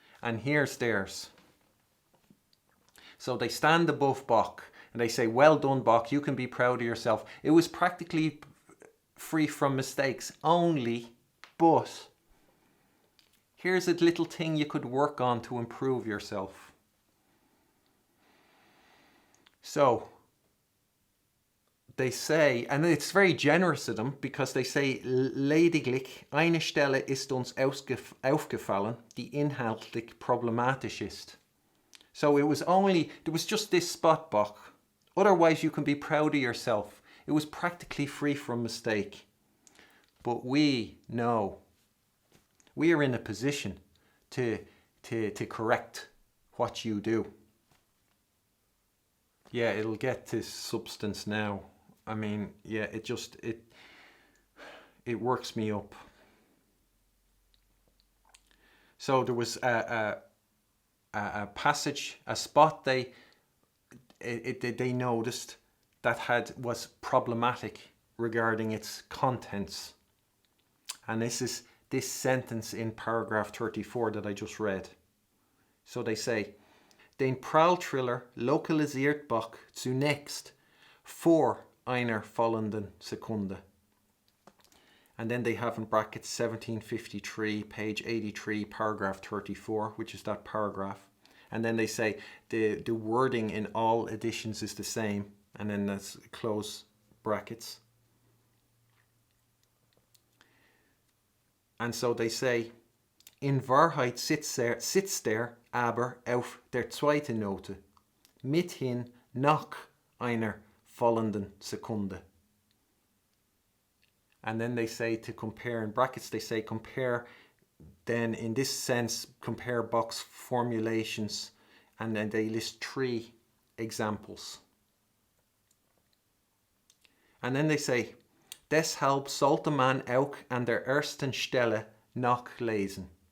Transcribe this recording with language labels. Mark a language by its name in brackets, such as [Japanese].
[English] And here's theirs. So they stand above Bach and they say, well done, Bach, you can be proud of yourself. It was practically free from mistakes only, but here's a little thing you could work on to improve yourself. So they say, and it's very generous of them, because they say, [German] lediglich eine Stelle ist uns aufgefallen, die inhaltlich problematisch ist. [English] So there was just this spot, Bach. Otherwise you can be proud of yourself. It was practically free from mistake. But we know we are in a position to correct what you do. Yeah, it'll get to substance now. I mean, yeah, it works me up. So there was a passage, a spot they noticed that was problematic regarding its contents. And this is this sentence in paragraph 34 that I just read. So they say, [German] den Pralltriller lokalisiert Bach zunächst vor einer fallenden Sekunde. [English] And then they have in brackets 1753, page 83, paragraph 34, which is that paragraph. And then they say the wording in all editions is the same. And then that's close brackets. And so they say, [German] in Wahrheit sitzt aber auf der zweiten Note, mithin nach einer fallenden Sekunde. [English] And then they say to compare, in brackets they say compare, then in this sense compare Bach's formulations, and then they list 3 examples. And then they say, [German] deshalb sollte man auch an der ersten Stelle nachlesen.